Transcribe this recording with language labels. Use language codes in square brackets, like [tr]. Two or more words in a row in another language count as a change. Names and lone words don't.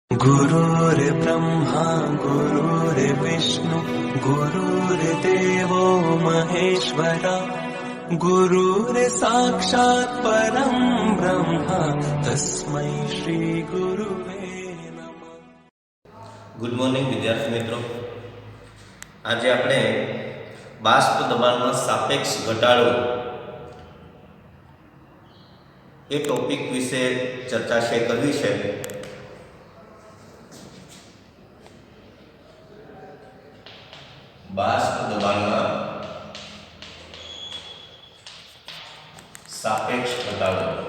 [sa] गुरुर्ब्रह्मा गुरुर्विष्णु गुरुर्देवो महेश्वरा गुरुर्साक्षात् परं ब्रह्म तस्मै श्री गुरुवे नमः। [en] good morning [gu] વિદ્યાર્થી મિત્રો, આજે આપણે બાષ્પ દબાણમાં સાપેક્ષ ઘટાડો એ ટોપિક વિશે ચર્ચા કરવી છે. બાષ્પ દબાણમાં સાપેક્ષ ઘટાડો.